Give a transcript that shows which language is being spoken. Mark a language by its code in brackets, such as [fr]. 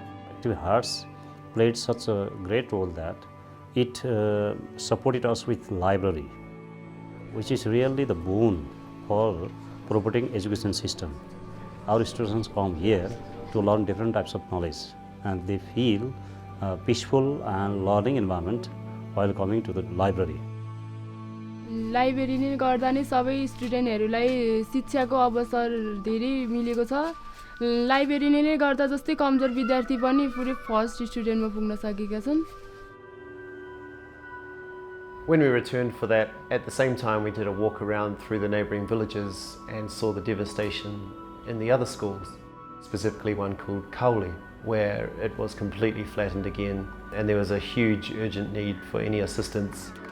[en] Active Hearts played such a great role that it supported us with library, which is really the boon for promoting education system. Our students come here to learn different types of knowledge, and they feel a peaceful and learning environment while coming to the library. [ne] Library ले गर्दा नै सबै स्टुडेन्टहरुलाई शिक्षाको अवसर धेरै मिलेको छ। Library ले गर्दा जस्तै कमजोर विद्यार्थी पनि पुरै फर्स्ट स्टुडेन्टमा पुग्न सकेका छन्। [en] When we returned for that, at the same time we did a walk around through the neighbouring villages and saw the devastation in the other schools, specifically one called Kauli, where it was completely flattened again and there was a huge urgent need for any assistance.